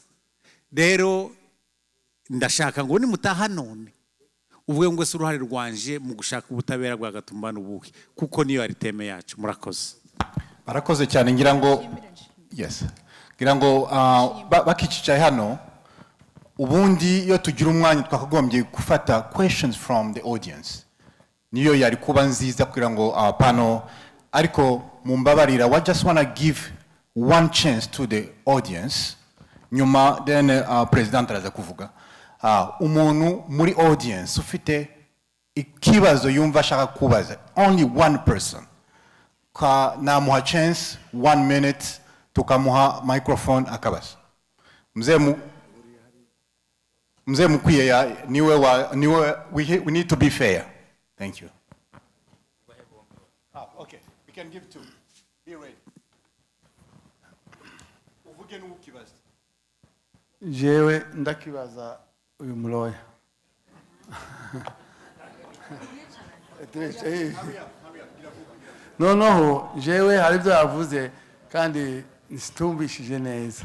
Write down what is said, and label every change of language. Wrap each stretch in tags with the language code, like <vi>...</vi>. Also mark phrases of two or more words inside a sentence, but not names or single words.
<rw>Rero ndashaka ngo nimutaha none uvuge ngo se uruhare rwanje mu gushaka ubutabera bwa Gatumba n'ubuhe, kuko niyo ari teme yacu. Murakoze. Barakoze cyane. Ngira ngo yes, ngira ngo bakicaye hano ubundi iyo tugira umwanya twakagombye gufata</rw> <en>questions from the audience,</en> <rw>niyo yari kuba nziza kugira ngo panel, ariko mumbabarira</rw> <en>I just want to give one chance to the audience,</en> <rw>nyuma then president araza kuvuga. Umuntu muri audience ufite ikibazo yumva ashaka kubaza,</rw> <en>only one person, namuha chance 1 minute,</en> <rw>tukamuha microphone akabaza. Mzee mukwiye ya niwe</rw> <en>we need to be fair. Thank you. Okay, we can give two. Be ready.</en> <rw>Uvuge n'ukibaza.</rw> <rn>Jewe ndakibaza uyu muloya. Noneho jewe hari ibyo yavuze kandi nsitumvishije neza.</rn>